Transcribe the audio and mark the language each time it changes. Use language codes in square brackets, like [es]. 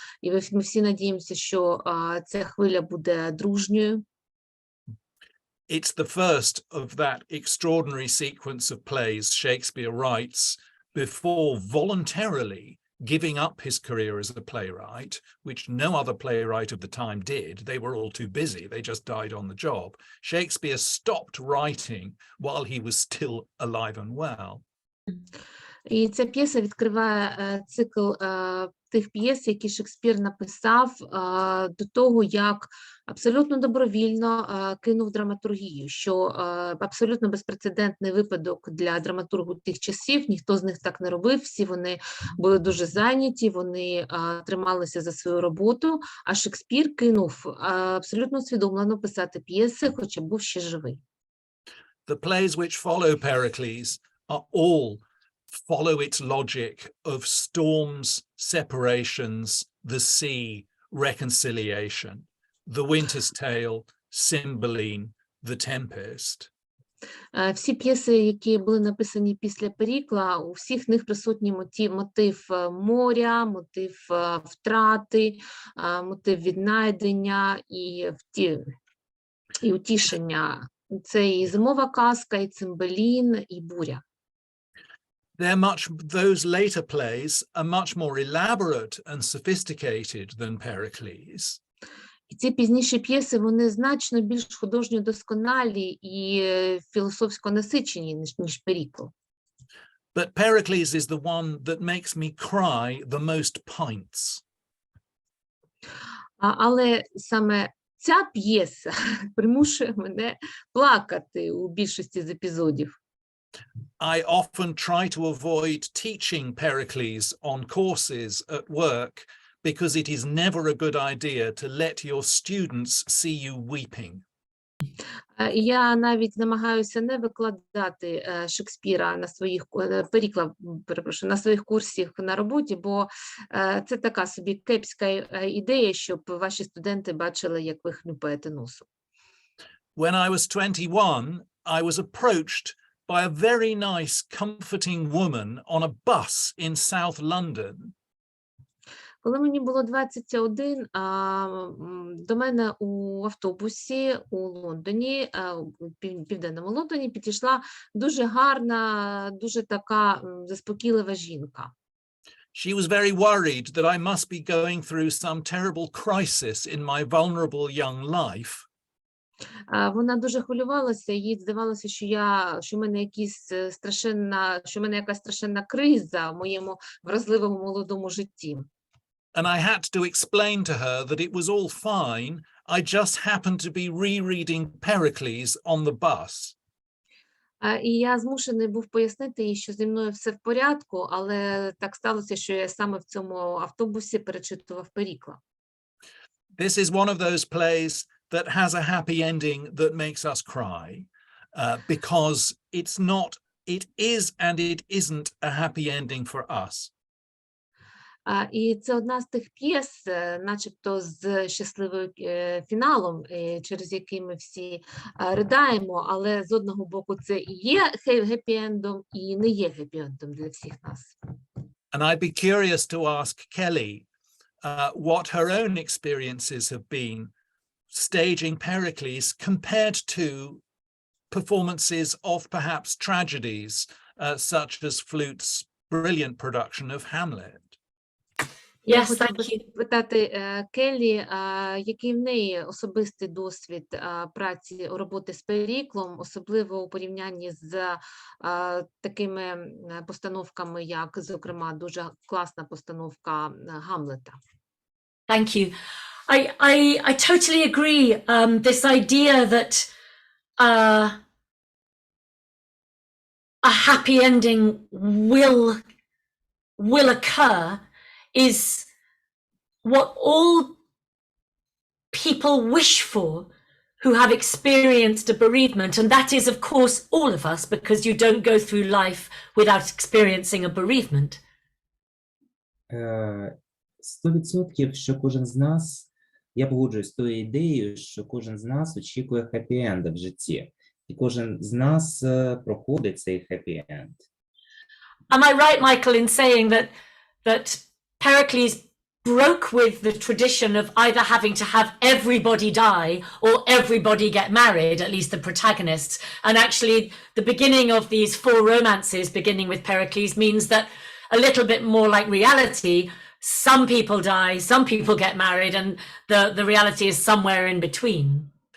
[uk] І ми всі надіємося, що ця хвиля буде дружньою. [en] It's the first of that extraordinary sequence of plays Shakespeare writes before voluntarily giving up his career as a playwright, which no other playwright of the time did. They were all too busy. They just died on the job. Shakespeare stopped writing while he was still alive and well. [uk] І ця п'єса відкриває цикл тих п'єс, які Шекспір написав до того, як абсолютно добровільно кинув драматургію, що абсолютно безпрецедентний випадок для драматургу тих часів, ніхто з них так не робив, всі вони були дуже зайняті, вони трималися за свою роботу, а Шекспір кинув абсолютно усвідомлено писати п'єси, хоча був ще живий. [en] The plays which follow Pericles are all follow its logic of storms, separations, the sea, reconciliation, the Winter's Tale, Cymbeline, the Tempest. [uk] Всі п'єси, які були написані після Перікла, у всіх них присутній мотив моря, мотив втрати, мотив віднайдення і утішення. Це і зимова казка, і Цимбелін, і буря. [en] Those later plays are much more elaborate and sophisticated than Pericles. [uk] І ці пізніші п'єси, вони значно більш художньо досконалі і філософсько насичені, ніж Перікл. [en] But Pericles is the one that makes me cry the most pints. [uk] Але саме ця п'єса примушує мене плакати у більшості з епізодів. [en] I often try to avoid teaching Pericles on courses at work because it is never a good idea to let your students see you weeping. [uk] Я навіть намагаюся не викладати Шекспіра на своїх Перікла, перепрошую, на своїх курсах на роботі, бо це така собі кепська ідея, щоб ваші студенти бачили, як ви хлюпаєте носом. [en] When I was 21, I was approached by a very nice, comforting woman on a bus in South London. [uk] Коли мені було 21, до мене у автобусі у Лондоні, у південному Лондоні, підійшла дуже гарна, дуже така заспокійлива жінка. [en] She was very worried that I must be going through some terrible crisis in my vulnerable young life. [uk] Вона дуже хвилювалася, їй здавалося, що в мене якась страшенна криза в моєму вразливому молодому житті. [en] and I had to explain to her that it was all fine. I just happened to be rereading Pericles on the bus. [uk] І я змушений був пояснити їй, що зі мною все в порядку, але так сталося, що я саме в цьому автобусі перечитував Перікла. [en] This is one of those plays that has a happy ending that makes us cry, because it is and it isn't a happy ending for us. [uk] І це одна з тих п'єс, начебто з щасливим фіналом, через який ми всі ридаємо, але з одного боку це і є хеппі-ендом, і не є хеппі-ендом для всіх нас. [en] And I'd be curious to ask Kelly what her own experiences have been staging Pericles compared to performances of perhaps tragedies, such as Flute's brilliant production of Hamlet. [uk] Я хотіла би питати Келлі, який в неї особистий досвід праці, роботи з Періклом, особливо у порівнянні з такими постановками, як, зокрема, дуже класна постановка Гамлета. [en] Thank you. I totally agree. This idea that a happy ending will occur is what all people wish for who have experienced a bereavement, and that is, of course, all of us, because you don't go through life without experiencing a bereavement. [uk] 100%, що кожен з нас, я погоджуюсь з тою ідеєю, що кожен з нас очікує хеппі-енда в житті, і кожен з нас проходить цей хеппі-енд. [en] Am I right, Michael, in saying that Pericles broke with the tradition of either having to have everybody die or everybody get married, at least the protagonists, and actually the beginning of these 4 romances beginning with Pericles means that a little bit more like reality, some people die, some people get married, and the reality is somewhere in between.